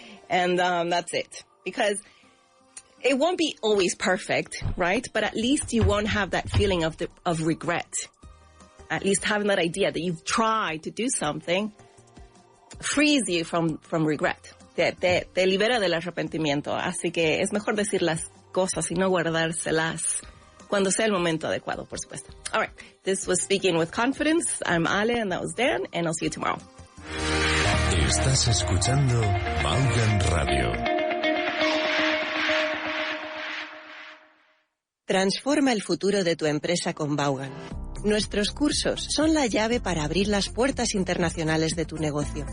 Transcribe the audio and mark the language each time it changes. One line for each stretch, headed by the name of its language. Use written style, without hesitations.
English: And that's it. Because it won't be always perfect, right? But at least you won't have that feeling of regret. At least having that idea that you've tried to do something frees you from regret.
Spanish: Te libera del arrepentimiento. Así que es mejor decir las cosas y no guardárselas cuando sea el momento adecuado, por supuesto.
English: All right. This was Speaking with Confidence. I'm Ale, and that was Dan, and I'll see you tomorrow.
Spanish: Estás escuchando Vaughan Radio. Transforma el futuro de tu empresa con Vaughan. Nuestros cursos son la llave para abrir las puertas internacionales de tu negocio.